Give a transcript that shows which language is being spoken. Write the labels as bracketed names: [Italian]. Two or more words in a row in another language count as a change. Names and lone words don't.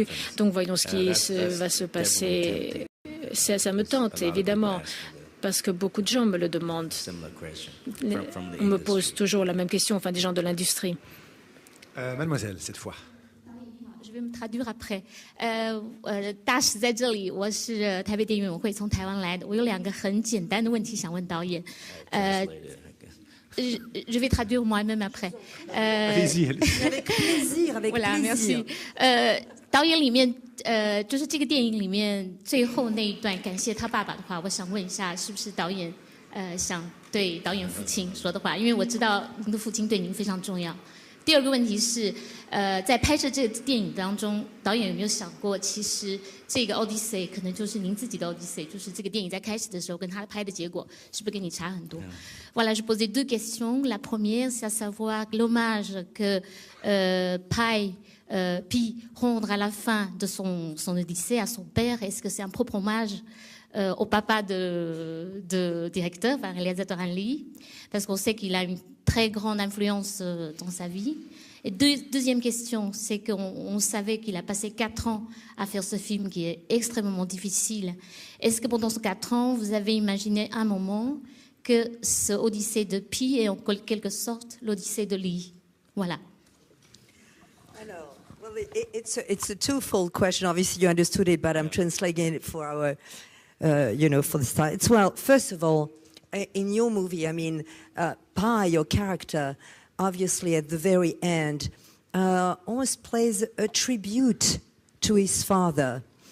[French] Donc, voyons ce qui va se passer. Ça me tente, évidemment, parce que beaucoup de gens me le demandent. On me pose toujours la même question, enfin, des gens de l'industrie. Mademoiselle, cette fois. Je vais me traduire après. [Chinese] 大使在这里，我是台北电影委员会从台湾来的。我有2个很简单的问题想问导演。 [French] Je vais traduire moi-même après. Allez-y. Avec plaisir, avec voilà, plaisir. merci. [Chinese] 导演里面，就是这个电影里面最后那一段感谢他爸爸的话，我想问一下，是不是导演想对导演父亲说的话？因为我知道您的父亲对您非常重要。第2个问题是，在拍摄这个电影当中，导演有没有想过，其实这个 Odyssey 可能就是您自己的 Odyssey， 就是这个电影在开始的时候跟他拍的结果是不是跟你差很多 ？ [French] Voilà, je posais 2 questions. La première, c'est à savoir l'hommage que Pi rendre à la fin de son Odyssée à son père. Est-ce que c'est un propre hommage au papa de directeur, enfin, réalisateur Lee, parce qu'on sait qu'il a une très grande influence dans sa vie. Et deuxième question, c'est qu'on savait qu'il a passé 4 ans à faire ce film qui est extrêmement difficile. Est-ce que pendant ces 4 ans, vous avez imaginé un moment que ce Odyssée de Pi est en quelque sorte l'Odyssée de Lee? Voilà. Alors, [English] well, it's a twofold question. Obviously, you understood it, but I'm translating it for our, for the style. It's, well, first of all, in your movie, I mean, Pi, your character, obviously at the very end, almost plays a tribute to his father.